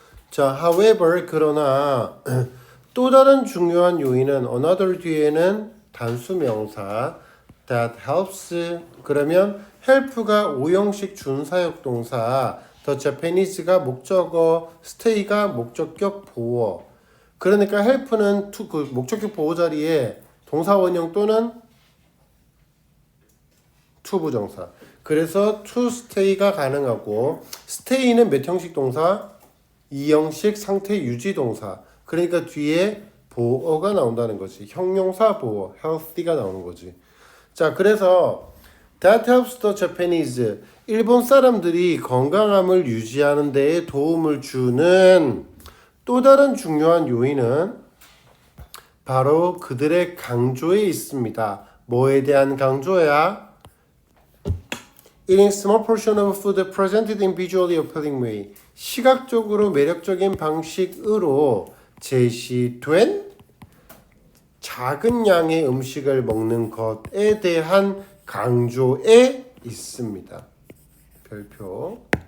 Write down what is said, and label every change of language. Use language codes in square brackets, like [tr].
[ko] 자, however 그러나 또 다른 중요한 요인은 another 뒤에는 단수 명사 that helps 그러면 help가 오형식 준사역 동사 the Japanese가 목적어 stay가 목적격 보어 그러니까 help는 그 목적격 보어 자리에 동사 원형 또는 to 부정사 그래서 to stay가 가능하고 stay는 몇 형식 동사? 2형식 상태 유지 동사 그러니까 뒤에 보어가 나온다는 거지. 형용사 보어, healthy가 나오는 거지. 자, 그래서 [en] that helps the Japanese. [ko] 일본 사람들이 건강함을 유지하는 데에 도움을 주는 또 다른 중요한 요인은 바로 그들의 강조에 있습니다. 뭐에 대한 강조야? [en] Eating small portion of food presented in visually appealing way. [ko] 시각적으로 매력적인 방식으로 제시된 작은 양의 음식을 먹는 것에 대한 강조에 있습니다. 별표.